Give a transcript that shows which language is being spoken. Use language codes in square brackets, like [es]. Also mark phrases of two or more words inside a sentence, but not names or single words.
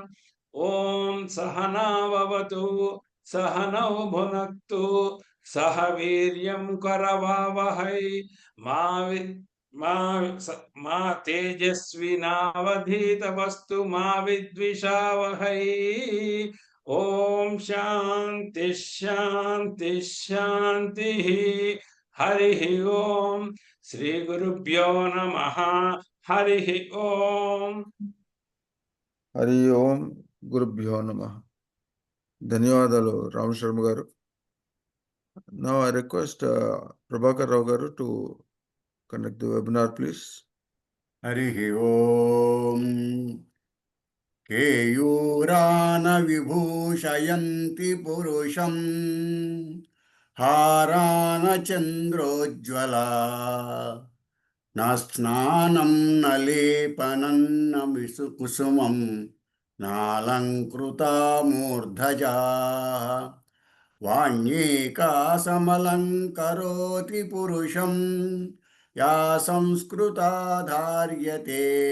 [sa] ॐ सह नाववतु सह नौ भुनक्तु सह वीर्यं करवावहै मा तेजस्विनावधीतवस्तु मा विद्विषावहै. ॐ शान्तिः शान्तिः शान्तिः. हरि ॐ श्री गुरुभ्यो नमः. हरि ॐ. హరి ఓం గురుభ్యో నమః. [te] ధన్యవాదాలు రామ్ శర్మ గారు. [en] Now I request Prabhakar Rao garu to conduct the webinar, please. [sa] हरिः ओम् केयूरान विभूषयन्ति पुरुषम् हारान चन्द्रोज्ज्वला न स्नानं न लेपनं न कुसुमं नालङ्कृता मूर्धजा वाण्येका समलङ्करोति पुरुषं या संस्कृता धार्यते